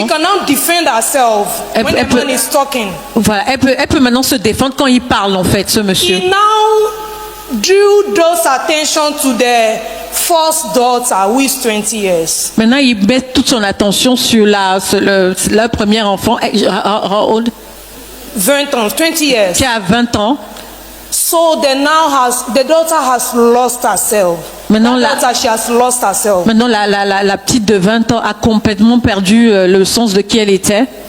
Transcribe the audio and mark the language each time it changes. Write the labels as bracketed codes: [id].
[en] She can now defend herself when the man is talking. [fr] Voilà, elle peut maintenant se défendre quand il parle en fait, ce monsieur. [en] He now drew those attention to the first daughter who is 20 years. [fr] Maintenant, il met toute son attention sur le premier enfant. [en] How old? [fr] 20 ans, [en] 20 years. [fr] Qui a 20 ans. [en] So the daughter has lost herself. [fr] Maintenant, [en] she has lost herself. [fr] Maintenant, la petite de 20 ans a complètement perdu le sens de qui elle était.